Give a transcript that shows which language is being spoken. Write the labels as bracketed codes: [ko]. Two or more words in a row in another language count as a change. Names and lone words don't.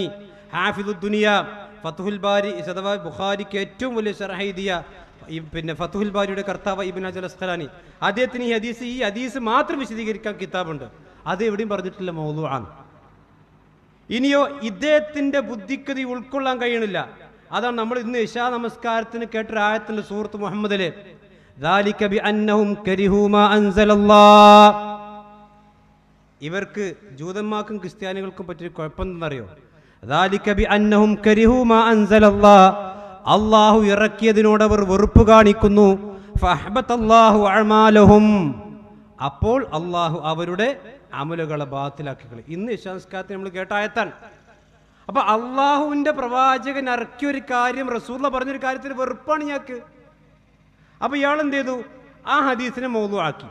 [ml] ഹാഫിദുദ് ദുനിയ, ഫത്ഹുൽ ബാരി, അഥവാ ബുഖാരിക്ക് ഏറ്റവും വലിയ ശർഹ് എഴുതിയ പിന്നെ ഫത്ഹുൽ ബാരിയുടെ കർത്താവ് ഇബ്നു ഹജർ അസ്ഖലാനി. അദ്ദേഹത്തിന് ഈ ഹദീസ് മാത്രം വിശദീകരിക്കാൻ കിതാബുണ്ട്. അത് എവിടെയും പറഞ്ഞിട്ടില്ല മൗദൂ ആണ്. ഇനിയോ ഇദ്ദേഹത്തിന്റെ ബുദ്ധിക്ക് ഉൾക്കൊള്ളാൻ കഴിയണില്ല. അതാണ് നമ്മൾ ഇന്ന് ഇശാ നമസ്കാരത്തിന് കേട്ടൊരു ആയത്തിന്റെ സൂറത്ത് മുഹമ്മദിലെ [ar] ذَلِكَ بِأَنَّهُمْ كَرِهُوا مَا أَنزَلَ اللَّهُ. [ml] ഇവർക്ക് ജൂതന്മാർക്കും ക്രിസ്ത്യാനികൾക്കും പറ്റിയ കുഴപ്പമെന്നറിയോ? [ar] ذَلِكَ بِأَنَّهُمْ كَرِهُوا مَا أَنزَلَ اللَّهُ. [ml] അള്ളാഹു ഇറക്കിയതിനോട് അവർ വെറുപ്പ് കാണിക്കുന്നു. [ar] فَأَحْبَطَ اللَّهُ أَعْمَالَهُمْ. [ml] അപ്പോൾ അള്ളാഹു അവരുടെ അമലുകളെ ബാത്തിലാക്കി കളയും. ഇന്ന് ഇശാ നമസ്കാരത്തിൽ നമ്മൾ കേട്ട ആയത്താണ്. അപ്പൊ അള്ളാഹുവിന്റെ പ്രവാചകൻ ഇറക്കിയൊരു കാര്യം, റസൂല പറഞ്ഞൊരു കാര്യത്തിന് വെറുപ്പാണ് ഞങ്ങൾക്ക്. അപ്പൊ ഇയാൾ എന്ത് ചെയ്തു? ആ ഹദീസിനെ മൗദൂ ആക്കി.